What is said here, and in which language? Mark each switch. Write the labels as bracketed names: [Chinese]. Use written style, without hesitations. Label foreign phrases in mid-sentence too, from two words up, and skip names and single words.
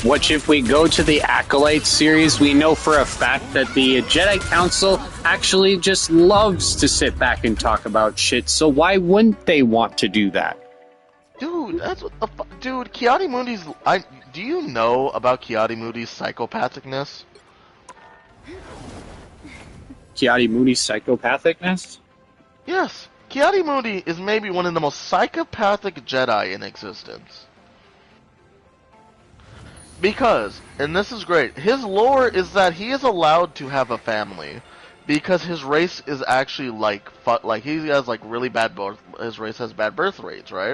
[English] Which, if we go to the Acolyte series, we know for a fact that the Jedi Council actually just loves to sit back and talk about shit, so why wouldn't they want to do that? Dude, that's what the fuck. Dude, Ki-Adi-Mundi's. Do you know about Ki-Adi-Mundi's psychopathicness? Ki-Adi-Mudi's psychopathicness? Yes. Ki-Adi-Mundi is maybe one of the most psychopathic Jedi in existence. Because, and this is great, his lore is that he is allowed to have a family. Because his race is actually like he has like really bad his race has bad birth rates, right?